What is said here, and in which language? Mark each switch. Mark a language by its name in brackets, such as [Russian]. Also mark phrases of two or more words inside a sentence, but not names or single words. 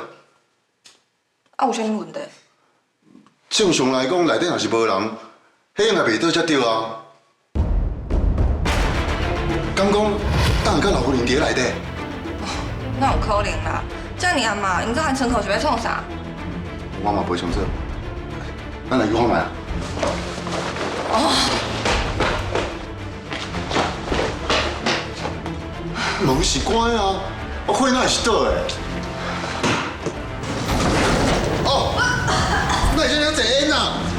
[Min Nan Chinese] 啊，有啥物问题？正常来讲，内底若是无人，迄应该袂倒才对啊。敢讲，等下甲老夫人伫咧内底？哪有可能啦？遮尔暗嘛，因搁含仓库是要创啥？我嘛袂清楚，咱来去看觅啊。门是关的啊，火哪会是倒的？哦，那是两只烟啊！